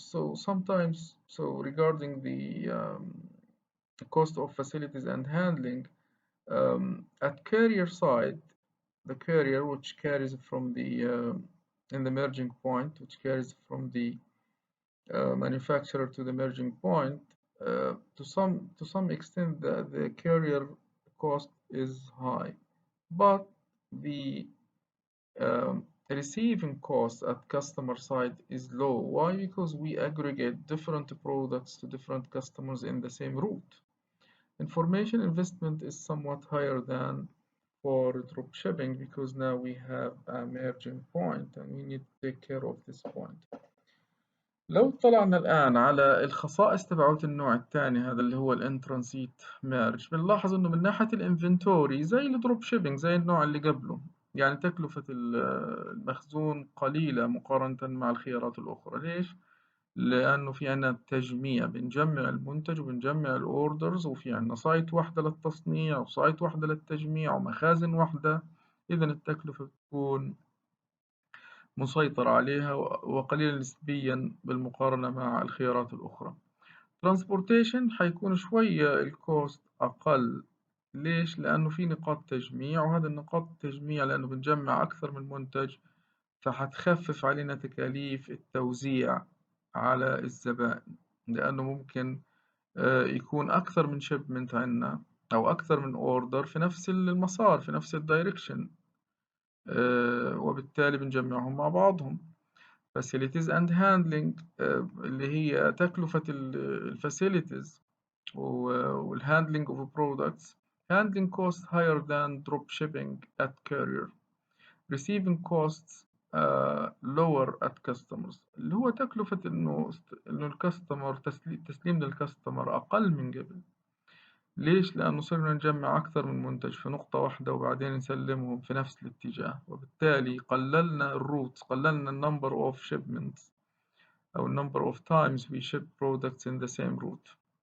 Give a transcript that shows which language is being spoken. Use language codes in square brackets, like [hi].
[en] So sometimes, so regarding the cost of facilities and handling, at carrier side, the carrier which carries from the in the merging point, which carries from the manufacturer to the merging point, to some extent the carrier cost is high, but the receiving cost at customer side is low. Why? Because we aggregate different products to different customers in the same route. Information investment is somewhat higher than for drop shipping because now we have a merging point and we need to take care of this point. [ar] لو طلعنا الآن على الخصائص تبعوت النوع الثاني هذا اللي هو الانترانسيت ميرج، بنلاحظ إنه من ناحية الانفنتوري زي الدروب شيبينج زي النوع اللي قبله، يعني تكلفة المخزون قليلة مقارنة مع الخيارات الأخرى. ليش؟ لأنه في عنا تجميع، بنجمع المنتج وبنجمع الأوردرز، وفي عنا سايت واحدة للتصنيع وسايت واحدة للتجميع ومخازن واحدة، إذا التكلفة بتكون مسيطر عليها وقليلة نسبيا بالمقارنة مع الخيارات الأخرى. ترانسبورتيشن حيكون شوية الكوست أقل. ليش؟ لأنه في نقاط تجميع، وهذا النقاط التجميع لأنه بنجمع أكثر من منتج فحتخفف علينا تكاليف التوزيع على الزبائن، لأنه ممكن يكون أكثر من شيبمنت عندنا أو أكثر من أوردر في نفس المسار في نفس الدايركشن، وبالتالي بنجمعهم مع بعضهم. [en] facilities and handling [ar] اللي هي تكلفة الفاسيلتيز [en] والhandling of products. handling costs higher than drop shipping at courier. receiving costs lower at customers، [ar] اللي هو تكلفة إنه الكاستمر تسليم للكاستمر أقل من قبل. ليش؟ لأنه صرنا نجمع أكثر من منتج في نقطة واحدة وبعدين نسلمهم في نفس الاتجاه، وبالتالي قللنا الروت، قللنا [en] number of shipments [ar] أو [en] number of times we ship products in the same route.